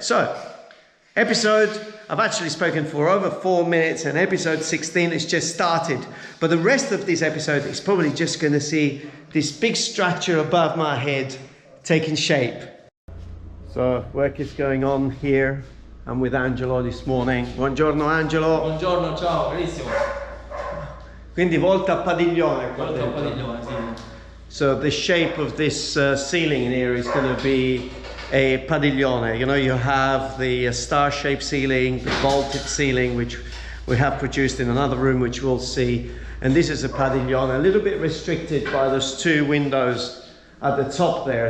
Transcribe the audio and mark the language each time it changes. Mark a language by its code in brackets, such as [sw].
[en] So episode, I've actually spoken for over 4 minutes, and episode 16 has just started. But the rest of this episode is probably just going to see this big structure above my head taking shape. So work is going on here. I'm with Angelo this morning. [it] Buongiorno Angelo. Buongiorno, ciao, carissimo. Quindi volta a padiglione. Volta a padiglione, sì. [en] So the shape of this ceiling in here is going to be a padiglione. You know, you have the star-shaped ceiling, the vaulted ceiling, which we have produced in another room, which we'll see. And this is a padiglione, a little bit restricted by those 2 windows at the top there.